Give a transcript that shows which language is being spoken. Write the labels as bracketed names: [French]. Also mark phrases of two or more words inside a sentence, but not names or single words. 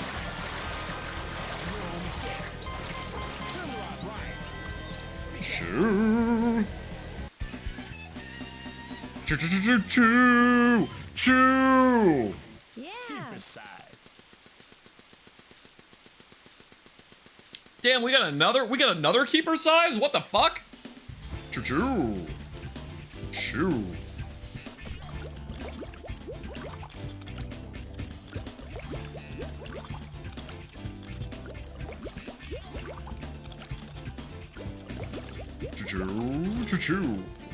[English] Choo. Choo-choo-choo-choo. Choo. Damn, we got another keeper size? What the fuck? Choo-choo. Shoo. Choo-choo. Choo-choo.